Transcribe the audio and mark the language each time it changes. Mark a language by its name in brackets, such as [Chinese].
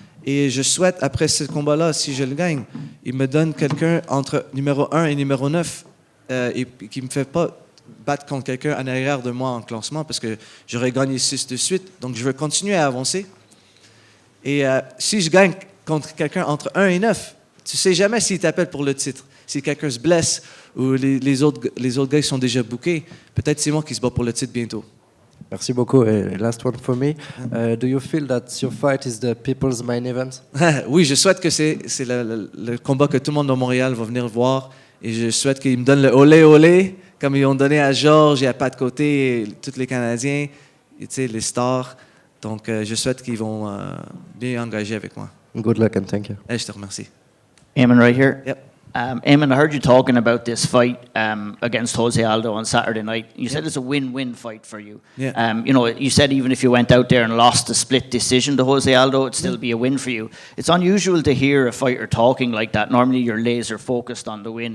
[French] Et je souhaite, après ce combat-là, si je le gagne, il me donne quelqu'un entre numéro 1 et numéro 9 et qui ne me fait pas battre contre quelqu'un en arrière de moi en classement parce que j'aurais gagné 6 de suite. Donc, je veux continuer à avancer. Et si je gagne contre quelqu'un entre 1 et 9, tu ne sais jamais s'il t'appelle pour le titre. Si quelqu'un se blesse ou les autres gars qui sont déjà bookés, peut-être c'est moi qui se bat pour le titre bientôt. Merci beaucoup. Et [English] last one for me. Do you feel that your fight is the people's main event? [French] Oui, je souhaite que c'est le combat que tout le monde de Montréal va venir voir. Et je souhaite qu'ils me donnent le olé olé, comme ils ont donné à Georges et à Pat Côté, et tous les Canadiens, et les stars. Donc, je souhaite qu'ils vont bien engager avec moi. [English] Good luck and thank you. [French] Et je te remercie. [English] Aiemann, right here. Yep. Aiemann, I heard you talking about this fight against Jose Aldo on Saturday night. You said it's a win-win fight for you. Yeah. You said even if you went out there and lost a split decision to Jose Aldo, it'd still be a win for you. It's unusual to hear a fighter talking like that. Normally, you're laser focused on the win.